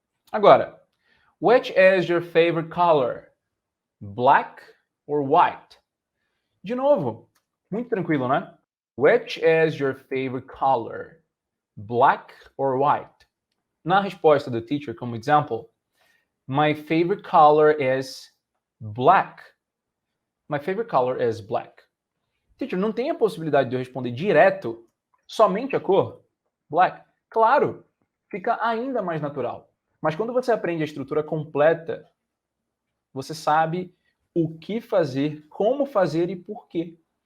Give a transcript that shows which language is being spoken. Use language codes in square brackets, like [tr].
[pt] Agora, [en] which is your favorite color? Black or white? [pt] De novo, muito tranquilo, né? [en] Which is your favorite color? Black or white? [pt] Na resposta do teacher, como example, [en] my favorite color is black. My favorite color is black. [pt] Teacher, não tem a possibilidade de eu responder direto somente a cor? Black. Claro, fica ainda mais natural. Mas quando você aprende a estrutura completa, você sabe o que fazer, como fazer e por quê.